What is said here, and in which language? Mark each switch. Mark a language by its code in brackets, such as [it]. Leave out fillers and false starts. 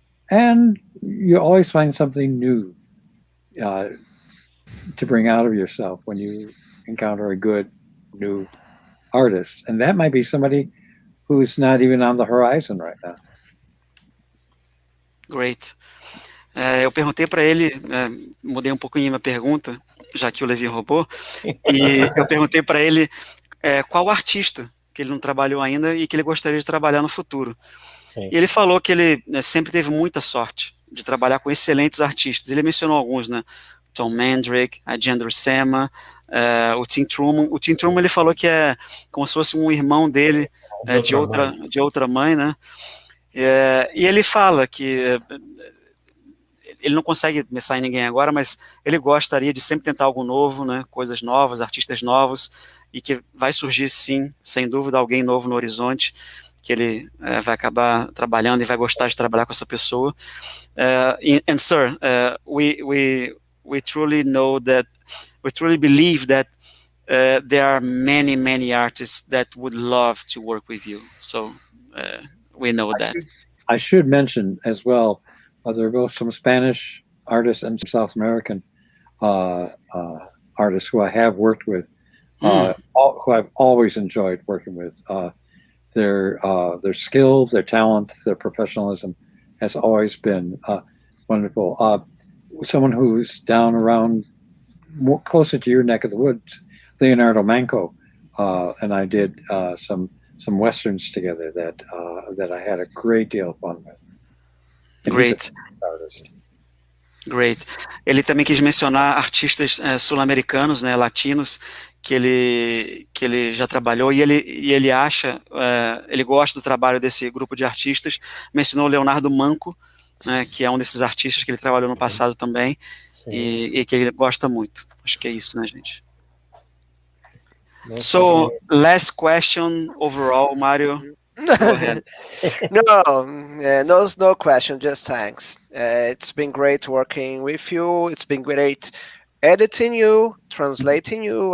[en] And you always find something new to bring out of yourself when you encounter a good new artist. And that might be somebody who's not even on the horizon right now. Great. [pt] Eu perguntei para ele, mudei um pouquinho a minha pergunta, já que o Levi roubou, e eu perguntei para ele qual artista que ele não trabalhou ainda e que ele gostaria de trabalhar no futuro. Sim. E ele falou que ele sempre teve muita sorte de trabalhar com excelentes artistas. Ele mencionou alguns, né? Tom Mandrake, a Jan Duursma, o Tim Truman. O Tim Truman ele falou que é como se fosse um irmão dele de outra mãe, né? E ele fala que ele não consegue pensar em ninguém agora, mas ele gostaria de sempre tentar algo novo, né? Coisas novas, artistas novos, e que vai surgir sim, sem dúvida, alguém novo no horizonte, que ele vai acabar trabalhando e vai gostar de trabalhar com essa pessoa. [en] And sir, we truly know that, we truly believe that there are many artists that would love to work with you. So we know that. I should mention as well, there are both some Spanish artists and some South American artists who I have worked with, who I've always enjoyed working with. Their skill, their talent, their professionalism has always been wonderful. Someone who's down around closer to your neck of the woods, Leonardo Manco, and I did some westerns together that I had a great deal of fun with. Great. Great. [pt] Ele também quis mencionar artistas sul-americanos, né, latinos, que ele já trabalhou, e ele acha, ele gosta do trabalho desse grupo de artistas. Mencionou o Leonardo Manco, né, que é um desses artistas que ele trabalhou no passado também, e que ele gosta muito. Acho que é isso, né, gente? [en] So, last question overall, Mario. Go ahead. No question, just thanks. It's been great working with you. It's been great editing you, translating you.